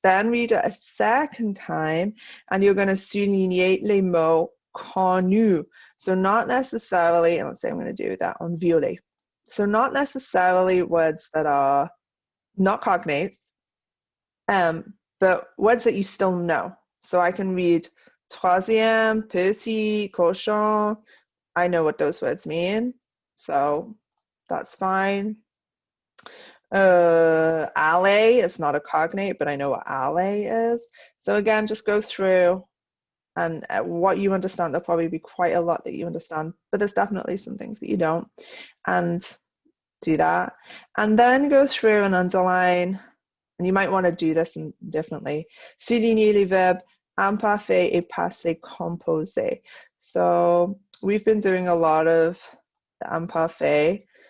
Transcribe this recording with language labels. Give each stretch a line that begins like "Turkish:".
English: Then read it a second time, and you're going to
French: souligner les mots connus.
English: So not necessarily, and let's say I'm going to do that on violet. So not necessarily words that are not cognates, but words that you still know. So I can read
French: troisième, petit, cochon.
English: I know what those words mean, so that's fine. Alley is not a cognate, but I know what alley is. So again, just go through, and what you understand, there'll probably be quite a lot that you understand, but there's definitely some things that you don't, and do that. And then go through and underline, and you might want to do this differently.
French: Souligner les verbes imparfait et passé composé.
English: So we've been doing a lot of the imparfait.